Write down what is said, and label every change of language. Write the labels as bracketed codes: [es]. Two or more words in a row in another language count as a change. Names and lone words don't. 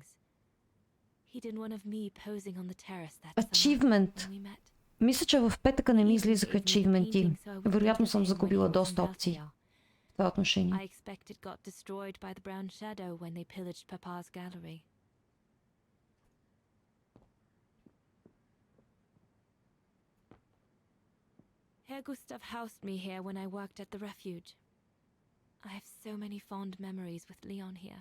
[en] He did one of me posing on the terrace that Achievement. summer when we met. [bg] Мисля, че в петъка не ми излизаха ачивменти. Вероятно съм загубила доста опции в това отношение. [en] I expect it got destroyed by the brown shadow when they pillaged Papa's gallery. Herr Gustav housed me here when I worked at the refuge. I have so many fond memories with Leon here.